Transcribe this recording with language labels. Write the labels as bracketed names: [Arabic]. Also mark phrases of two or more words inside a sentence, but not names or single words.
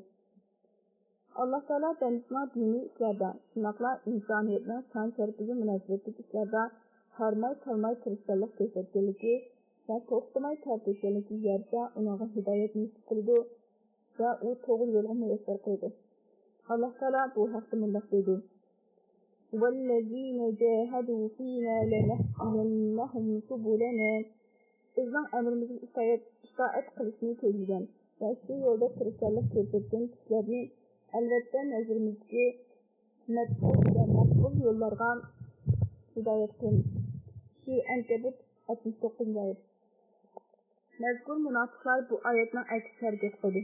[Uzbek] Alloh taolo bandasining diniy ishlarda, shunaqla insoniyatning son sharpiga munosabatli ishlarda harmay tirishchilik ko'rsatganligi va to'xtamay tortishganligi yarasha unga hidoyat nasib qildi va u to'g'ri yo'lga muyassar qildi. Alloh taolo bu haqda bunday deydi: [Arabic] وَالَّذِينَ جَاهَدُوا فِينَا لَنَهْدِيَنَّهُمْ سُبُلَنَا [Uzbek] bizning amrimizga itoat qilishni ko'zlagan va shu yo'lda tirishchilik ko'rsatgan kishilarni albatta nazarimizga maqbul yo'llarga hidoyat qilamiz. Shu Ankabut 69 oyat. Mazkur munofiqlar bu oyatning aks harakat qildi.